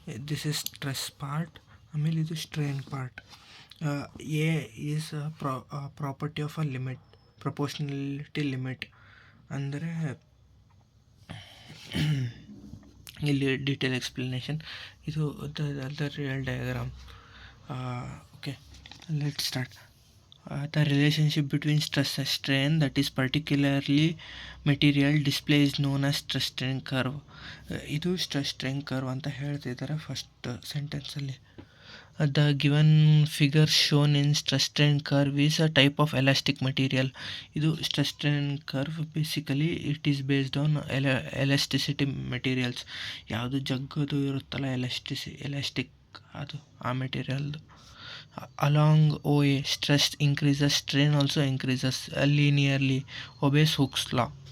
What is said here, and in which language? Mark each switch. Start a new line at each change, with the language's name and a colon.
English: this is stress part,
Kannada: ಆಮೇಲೆ ಇದು strain part.
English: A is property of a limit, proportionality limit.
Kannada: ಅಂದರೆ ಇಲ್ಲಿ detail explanation, ಇದು the real diagram.
English: Okay, let start. The relationship between stress and strain that is particularly material display is known as stress strain curve.
Kannada: ಇದು stress strain curve ಅಂತ ಹೇಳ್ತಿದ್ದಾರೆ first ಸೆಂಟೆನ್ಸಲ್ಲಿ.
English: The given figure shown in stress strain curve is a type of elastic material.
Kannada: ಇದು stress strain curve basically
English: It is based on elasticity materials.
Kannada: ಯಾವುದು ಜಗ್ಗದು ಇರುತ್ತಲ್ಲ elastic, ಅದು ಆ ಮೆಟೀರಿಯಲ್ದು.
English: Along OA, stress increases, strain also increases linearly, obeys Hooke's law.